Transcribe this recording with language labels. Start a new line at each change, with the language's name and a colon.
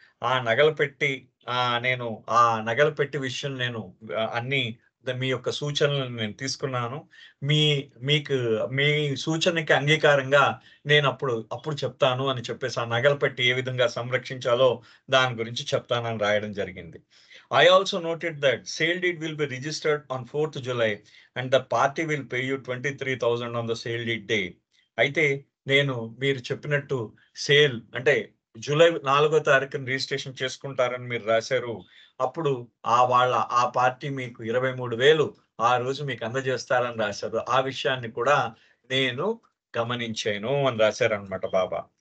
Telugu: ఆ నగల పెట్టి నేను ఆ నగల పెట్టె విషయం నేను అన్నీ మీ యొక్క సూచనలను నేను తీసుకున్నాను. మీ మీకు మీ సూచనకి అంగీకారంగా అప్పుడు చెప్తాను అని చెప్పేసి, ఆ నగలు పెట్టి ఏ విధంగా సంరక్షించాలో దాని గురించి చెప్తానని రాయడం జరిగింది.
English: I also noted that sale deed will be registered on 4th July and the party will pay you 23,000 on the sale deed day.
Telugu: అయితే మీరు చెప్పినట్టు సేల్ అంటే జూలై 4వ తారీఖున రిజిస్ట్రేషన్ చేసుకుంటారని మీరు రాశారు. అప్పుడు ఆ పార్టీ మీకు 23,000 ఆ రోజు మీకు అందజేస్తారని రాశారు. ఆ విషయాన్ని కూడా నేను గమనించాను అని రాశారనమాట బాబా.